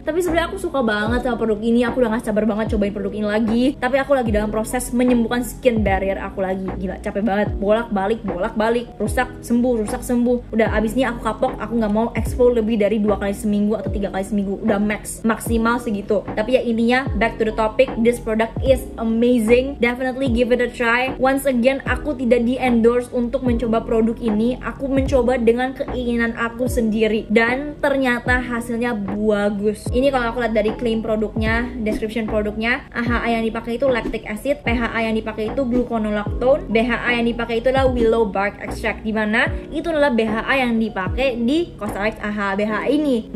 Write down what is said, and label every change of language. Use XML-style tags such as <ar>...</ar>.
<id>Tapi sebenarnya aku suka banget sama produk ini. Aku udah gak sabar banget cobain produk ini lagi. Tapi aku lagi dalam proses menyembuhkan skin barrier aku lagi. Gila, capek banget. Bolak-balik, rusak sembuh. Udah abis ini aku kapok, aku nggak mau exfo lebih dari 2 kali seminggu atau 3 kali seminggu. Udah maksimal segitu.</id> <en>Tapi ya intinya, back to the topic, this product is amazing. Definitely give it a try.</en> <id>Once again, aku tidak di endorse untuk mencoba produk ini. Aku mencoba dengan keinginan aku sendiri dan ternyata hasilnya bagus. Ini kalau aku lihat dari claim produknya, description produknya, AHA yang dipakai itu lactic acid, PHA yang dipakai itu gluconolactone, BHA yang dipakai itu adalah willow bark extract, dimana itu adalah BHA yang dipakai di COSRX AHA BHA ini.</id>